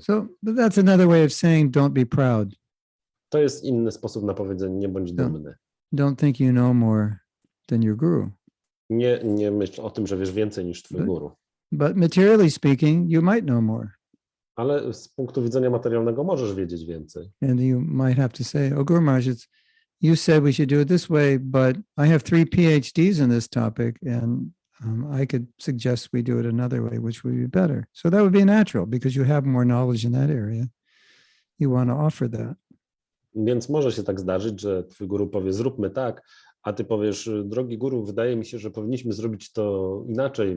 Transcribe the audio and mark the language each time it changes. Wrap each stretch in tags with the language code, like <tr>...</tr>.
<en>So but that's another way of saying don't be proud.</en> <pl>To jest inny sposób na powiedzenie nie bądź dumny.</pl> <en>Don't think you know more than your guru.</en> <pl>Nie myśl o tym, że wiesz więcej niż twój guru.</pl> <en>But materially speaking, you might know more.</en> <pl>Ale z punktu widzenia materialnego możesz wiedzieć więcej.</pl> <en>And you might have to say, "Oh, Guru Maharaj, you said we should do it this way, but I have 3 PhDs in this topic, and I could suggest we do it another way, which would be better." So that would be natural because you have more knowledge in that area. You want to offer that.</en> <pl>Więc może się tak zdarzyć, że twój guru powie, zróbmy tak, a ty powiesz, drogi guru, wydaje mi się, że powinniśmy zrobić to inaczej.</pl>